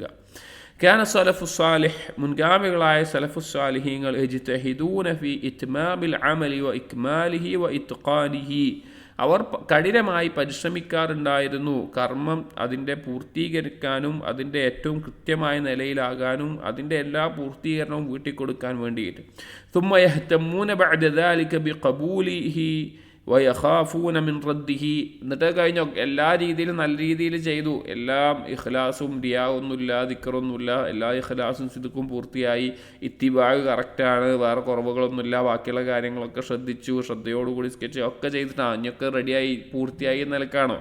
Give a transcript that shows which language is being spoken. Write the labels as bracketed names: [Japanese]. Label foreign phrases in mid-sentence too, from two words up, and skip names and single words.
[Arabic] كان السلف الصالح, [Malayalam] മുൻഗാമികളായ സലഫു സാലിഹീങ്ങൾ [Arabic] يجتهدون في إتمام العمل وإكماله وإتقانه. [Malayalam] അവർ കഠിനമായി പരിശ്രമിക്കാറുണ്ടായിരുന്നു കർമ്മം അതിൻ്റെ പൂർത്തീകരിക്കാനും അതിൻ്റെ ഏറ്റവും കൃത്യമായ നിലയിലാകാനും അതിൻ്റെ എല്ലാ പൂർത്തീകരണവും വീട്ടിക്കൊടുക്കാൻ വേണ്ടിയിട്ട്. [Arabic] ثم يهتمون بعد ذلك بقبوله ويخافون من رده. [Malayalam] എന്നിട്ട് കഴിഞ്ഞ എല്ലാ രീതിയിലും നല്ല രീതിയിൽ ചെയ്തു, എല്ലാം ഇഖ്ലാസും റിയാവൊന്നുമില്ല, ദിക്റൊന്നുമില്ല, എല്ലാ ഇഖ്ലാസും സിദ്ഖും പൂർത്തിയായി, ഇത്തിബാഅ് കറക്റ്റാണ്, വേറെ കുറവുകളൊന്നുമില്ല, ബാക്കിയുള്ള കാര്യങ്ങളൊക്കെ ശ്രദ്ധിച്ചു, ശ്രദ്ധയോടുകൂടി സ്കെച്ച് ഒക്കെ ചെയ്തിട്ടാണ് അഞ്ഞൊക്കെ റെഡിയായി പൂർത്തിയായി നിലക്കാണോ?